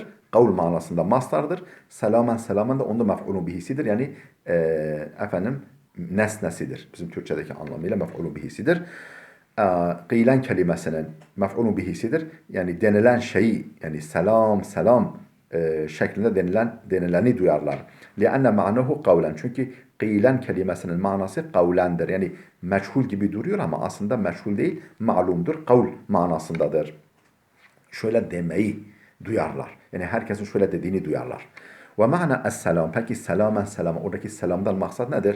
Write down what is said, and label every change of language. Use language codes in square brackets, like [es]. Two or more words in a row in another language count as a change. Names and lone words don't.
[tr] Kavl manasında mastardır. [ar] سلاما سلاما [tr] de onda mef'ulun bihisidir. Yani nesnesidir. Bizim Türkçedeki anlamıyla mef'ulun bihisidir. Qilen kelimesinin mef'ulun bihisidir. Yani denilen şeyi, yani selam selam şeklinde denileni duyarlar. [ar] لِأَنَّ مَعْنَهُ قَوْلًا. [tr] Çünkü qilen kelimesinin manası kavlendir. Yani meçhul gibi duruyor ama aslında meçhul değil, malumdur, kavl manasındadır. Şöyle demeyi duyarlar. Yani herkesin şöyle dediğini duyarlar. Ve [ar] معنى السلام. [tr] Peki selamen selam. Oradaki selamdan maksat nedir?